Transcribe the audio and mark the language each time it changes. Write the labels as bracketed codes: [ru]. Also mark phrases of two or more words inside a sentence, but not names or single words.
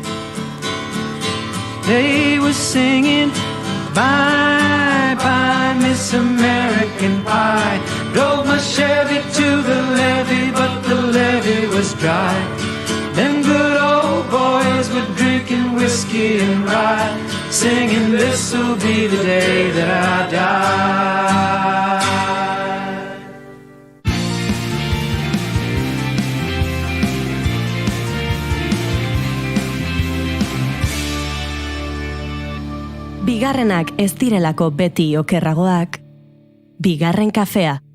[en] They were singing, bye, bye, Miss American Pie. Drove my Chevy to the levee, but the levee was dry. Them good old boys were drinking whiskey and rye, singing, this'll be the day that I die. [eu] Bigarrenak ez direlako beti okerragoak, bigarren kafea.